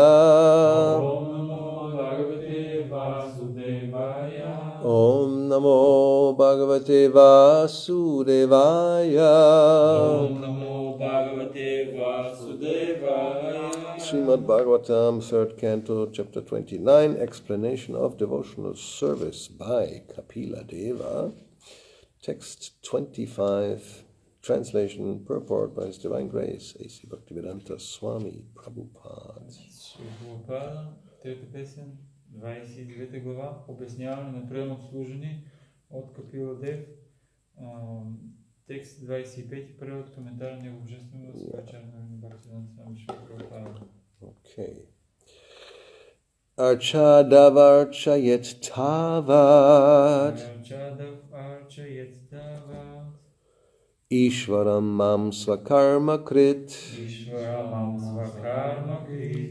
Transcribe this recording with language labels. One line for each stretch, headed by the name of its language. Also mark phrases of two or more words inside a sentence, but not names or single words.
Sanskrit: ॐ नमो भगवते वासुदेवाय. ॐ नमो भगवते वासुदेवाय. ॐ नमो भगवते वासुदेवाय.
English: Srimad Bhagavatam, 3rd Canto, Chapter 29, Explanation of Devotional Service by Kapila Deva. Text 25, translation, purport by His Divine Grace, A.C. Bhaktivedanta Swami Prabhupada.
Bulgarian: Прабхупада, трета песен, 29 глава, обясняване на приемно служение от Капила Дев, текст 25, превод, коментар на Негово божествено възпречане на Бхакти-yoga Swami Prabhupada.
English: Okay.
Sanskrit: अर्चादावर्चयेत् तावत् अर्चादाव् अर्चयेत् तावत् ईश्वरं मां स्वकर्म कृत् ईश्वरं स्वकर्म कृत्